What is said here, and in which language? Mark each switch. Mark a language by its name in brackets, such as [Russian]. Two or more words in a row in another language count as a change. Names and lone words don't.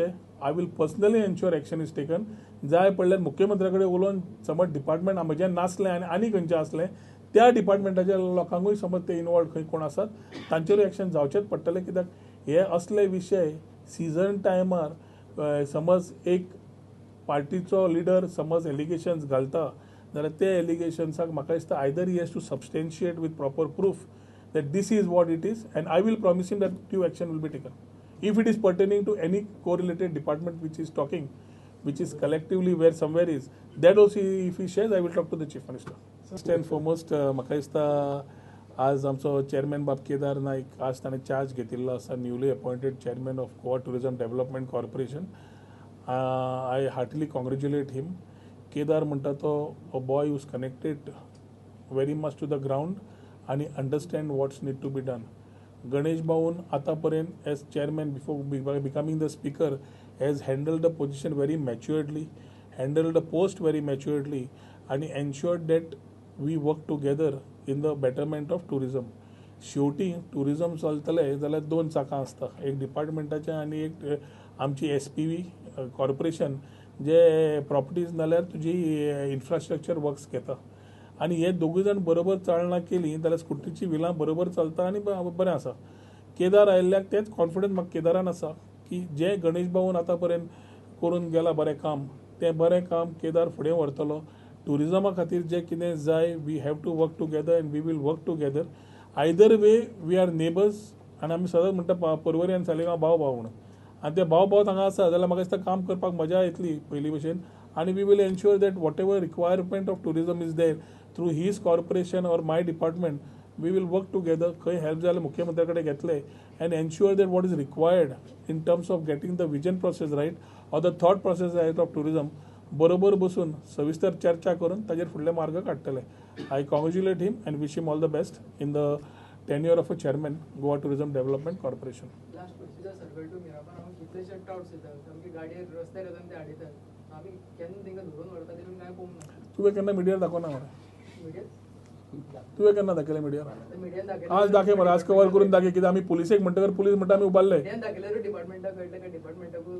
[English] I will personally ensure action is taken. [Konkani] जाय पडल्यार मुख्यमंत्र्या कडेन उलोवन समज डिपार्टमेंट म्हजें नासलें आनी खंयचें आसलें त्या डिपार्टमेंटाच्या लोकांकूय समज ते इनवॉल्ड खंय कोण आसात तांचेरूय एक्शन जावचेच पडटलें. कित्याक हे असले विशय सीझन टायमार समज एक पार्टीचो लिडर समज एलिगेशन्स घालता जाल्यार ते एलिगेशन्साक म्हाका दिसता [English] either he has to substantiate with proper proof that this is what it is and I will promise him that due action will be taken. If it is pertaining to any correlated department which is talking, which is collectively where somewhere is, that also if he shares, I will talk to the Chief Minister. First and foremost, [Konkani] म्हाका दिसता आज आमचो चेअरमॅन बाब केदार नाईक आज ताणें चार्ज घेतिल्लो आसा, [English] newly appointed chairman of Goa Tourism Development Corporation. I heartily congratulate him. केदार [Konkani] म्हणटा तो [English] a boy who's connected very much to the ground and he understand what's need to be done. Ganesh Bhavan ataparent as chairman before becoming the speaker has handled the position very maturedly, handled the post very maturedly, and he ensured that we work together in the betterment of tourism. [Konkani] शेवटी टुरिझम चलतले जाल्यार दोन चाकां आसता, एक डिपार्टमेंटाचें आनी एक आमची SPV कॉर्पोरेशन जे प्रॉपर्टीज नाल्यार तुजी [English] infrastructure works [Konkani] घेता. आणि हे दोगूय जाण बरोबर चालना केली जाल्यार स्कुटीची व्हिलां बरोबर चलता आनी बरें आसा. केदार आयिल्ल्याक तेच कॉन्फिडन्स म्हाका केदारान आसा की जे गणेश भाऊन आतां पर्यंत करून गेला बरें काम, तें बरें काम केदार फुडें व्हरतलो. टुरिझमा खातीर जें कितें जाय, [English] we have to work together and we will work together. either way we are neighbours [Konkani] आनी आमी सदांच म्हणटा पर्वरी आनी सालिगांव भाव भाव म्हणून, आनी ते भाव भाव हांगा आसा जाल्यार म्हाका दिसता काम करपाक मजा येतली पयली भशेन. [English] आनी we will ensure that whatever requirement of tourism is there through his corporation or my department, we will work together. [Konkani] खंय हेल्प जाल्यार मुख्यमंत्र्या कडेन घेतले [English] and ensure that what is required in terms of getting the vision process right or the thought process right of tourism [Konkani] बरोबर बसून सविस्तर चर्चा करून ताजेर फुडले मार्ग काडटले. [English] I congratulate him and wish him all the best in the tenure of a chairman Goa Tourism Development Corporation. Last procedure circle to Miramar [Konkani] हांव कितलेशे टाउट्स येतात आमगे गाडयेर रस्त्यार येतात ते हाडयतात. आमी केन्ना तांकां धरून व्हरता ते काय पळोवंक ना. तुवें केन्ना मिडियार दाखोवना मरे? तुवें केन्ना दाखयलें मिडियार? मिडियान दाखयलें. आज दाखय मरे, आज कवर करून दाखय. कित्याक आमी पुलिसेक म्हणटकर पुलीस म्हणटा आमी उबारले. मिडियान दाखयल्यार डिपार्टमेंटाक कळटा काय डिपार्टमेंटाकूच